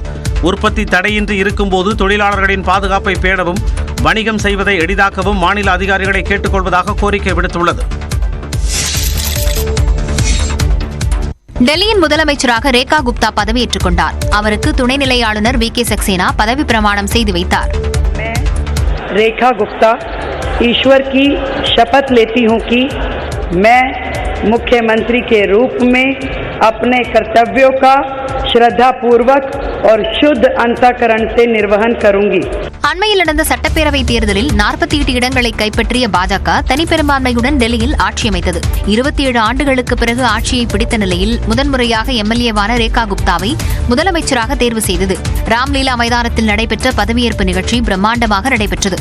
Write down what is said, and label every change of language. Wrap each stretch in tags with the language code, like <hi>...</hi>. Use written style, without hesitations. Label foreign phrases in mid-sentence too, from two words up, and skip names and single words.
<ta>உற்பத்தி தடையின்றி இருக்கும்போது தொழிலாளர்களின் பாதுகாப்பை பேணவும் வணிகம் செய்வதை எளிதாக்கவும் மாநில அதிகாரிகளை கேட்டுக்கொள்வதாக கோரிக்கை விடுத்துள்ளது. டெல்லியின் முதலமைச்சராக ரேகா குப்தா பதவியேற்றுக் கொண்டார். அவருக்கு துணைநிலை ஆளுநர் வி.கே. சக்சேனா பதவி பிரமாணம் செய்து வைத்தார்.</ta> <hi>रेखा गुप्ता ईश्वर की शपथ लेती हूं कि मैं मुख्यमंत्री के रूप में अपने कर्तव्यों का श्रद्धापूर्वक और शुद्ध अंतःकरण से निर्वहन करूंगी।</hi> <ta>அண்மையில் நடந்த சட்டப்பேரவை தேர்தலில் 48 இடங்களை கைப்பற்றிய பாஜக தனிப்பெரும்பான்மையுடன் டெல்லியில் ஆட்சி அமைத்தது. 27 ஆண்டுகளுக்கு பிறகு ஆட்சியை பிடித்த நிலையில் முதன்முறையாக எம்எல்ஏவான ரேகா குப்தாவை முதலமைச்சராக தேர்வு செய்தது. ராம்லீலா மைதானத்தில் நடைபெற்ற பதவியேற்பு நிகழ்ச்சி பிரம்மாண்டமாக நடைபெற்றது.</ta>